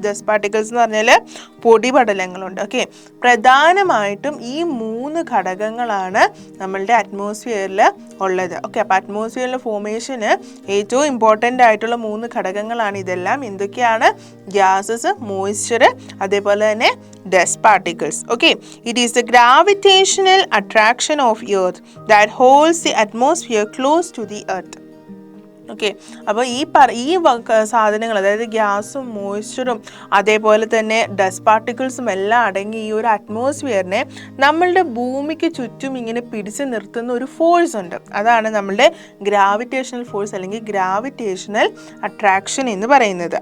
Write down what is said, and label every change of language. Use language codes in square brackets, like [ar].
[ml] Dust particles എന്ന് പറഞ്ഞാൽ പൊടിപടലങ്ങളുണ്ട്. Okay, പ്രധാനമായിട്ടും ഈ 3 ഘടകങ്ങളാണ് നമ്മളുടെ അറ്റ്മോസ്ഫിയറിൽ ഉള്ളത്. ഓക്കെ, അപ്പോൾ അറ്റ്മോസ്ഫിയറിലെ ഫോമേഷന് ഏറ്റവും ഇമ്പോർട്ടൻ്റ് ആയിട്ടുള്ള 3 ഘടകങ്ങളാണ് ഇതെല്ലാം. എന്തൊക്കെയാണ്? ഗ്യാസസ്, മോയ്സ്ചർ, അതേപോലെ തന്നെ dust particles. [en] Okay, it is the gravitational attraction of earth that holds the atmosphere close to the earth. [ml] Okay, അപ്പോൾ ഈ സാധനങ്ങൾ, അതായത് ഗ്യാസും മോയ്സ്ചറും അതേപോലെ തന്നെ ഡസ്റ്റ് പാർട്ടിക്കിൾസും എല്ലാം അടങ്ങി ഈ ഒരു അറ്റ്മോസ്ഫിയറിനെ നമ്മളുടെ ഭൂമിക്ക് ചുറ്റും ഇങ്ങനെ പിടിച്ചു നിർത്തുന്ന ഒരു ഫോഴ്സ് ഉണ്ട്. അതാണ് നമ്മളുടെ ഗ്രാവിറ്റേഷണൽ ഫോഴ്സ് അല്ലെങ്കിൽ ഗ്രാവിറ്റേഷണൽ അട്രാക്ഷൻ എന്ന് പറയുന്നത്.